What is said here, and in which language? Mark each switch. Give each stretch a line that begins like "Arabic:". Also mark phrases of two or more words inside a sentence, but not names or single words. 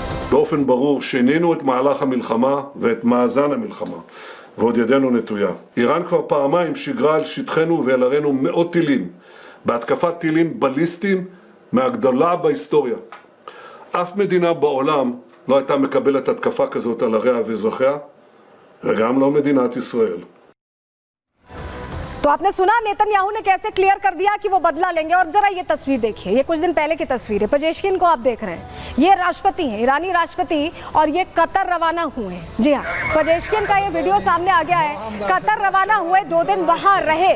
Hebrew: באופן ברור שינינו את מהלך המלחמה ואת מאזן המלחמה, ועוד ידנו נטויה. איראן כבר פעמיים שיגרה על שטחנו ועל ערינו מאות טילים, בהתקפת טילים בליסטיים מהגדולה בהיסטוריה. אף מדינה בעולם לא הייתה מקבלת התקפה כזאת על עריה ואזרחיה, וגם לא מדינת ישראל.
Hindi: तो आपने सुना नेतन्याहू ने कैसे क्लियर कर दिया कि वो बदला लेंगे। और जरा ये तस्वीर देखिए, ये कुछ दिन पहले की तस्वीर है। पेजेश्किन को आप देख रहे हैं, ये राष्ट्रपति हैं, ईरानी राष्ट्रपति, और ये कतर रवाना हुए हैं। जी हाँ, पेजेश्किन का ये वीडियो सामने आ गया है। कतर रवाना हुए, 2 दिन वहां रहे।